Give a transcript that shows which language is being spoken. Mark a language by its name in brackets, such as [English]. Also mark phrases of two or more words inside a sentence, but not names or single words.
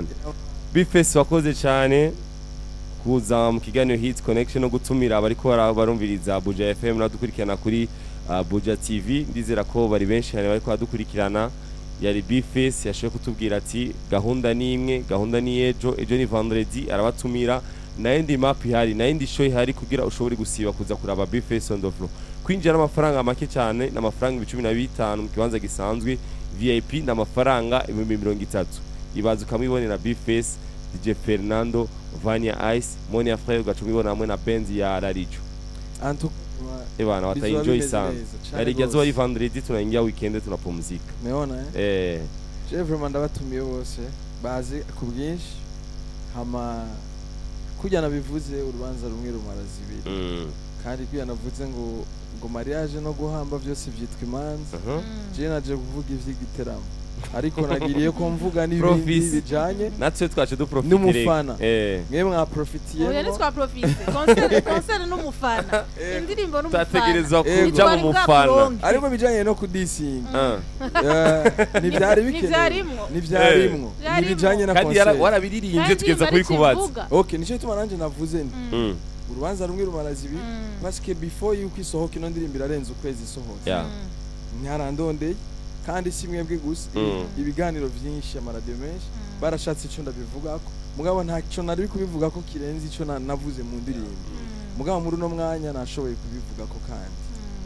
[Rundi] Bifesh wakoze cyane kuza mu kiganiro Hits Connection no gutumira abari ko barumviriza Buja FM nadukurikirana kuri Buja TV. Ndizera ko bari benshi cyane bari ko badukurikirana. Yari Bifesh yashoye kutubwira ati gahunda ni imwe, gahunda ni ejo ni vendredi arabatumira na indi map ihari na indi show ihari kugira ushobore gusiba kuza kuraba Bifesh [English] on the floor. [Rundi] Kwinjira amafaranga make cyane n'amafaranga 15 mu kibanza gisanzwe, VIP n'amafaranga 30. Ibaza ukamwibonera Bifesh, DJ Fernando, Vania Ice, Monia Fleur gacumibona hamwe na Benz ya Rarijo. [Swahili] Ebana wataenjoy sana. Yarigezo ari vendredi tunaingia weekend tunapumzika. [Rundi] Umeona [French] Je vraiment [Rundi] ndabatumiye bose bazi ku bwinshi hama kujya bivuze urubanza rumwe rumara zibiri. Kandi kujya navuze ngo mariage no guhamba byose byitwa imanza. Je naje kuvuga ivy'igiteramo. Ariko nagiriye ko mvuga n'ibindi bijanye natwe twaje duprofite n'umufana mwe mwa profitiye oya nitwa profite concert n'umufana indirimbo n'umufana tategerezwa kuja mu mufana ariko bijanye no kudisinga nivyari bikene nivyarimwo nibijanye na concert kandi warabiririmbye tugeza kuri kubaza okay nico tuma nanje navuze nti urubanza rumwe rumara zibiri [French] parce que [Rundi] before yuko isohoka ino ndirimbo irarenze ukwezi isohoka ntarandondeye kandi simwebwe gusa ibiganiro byinshi amaradiyo menshi barashatse ico ndabivugako mugabo nta cyo nari kubivuga ko kirenze ico navuze mu ndirimbo mugabo muri no mwanya nashoboye kubivuga ko kandi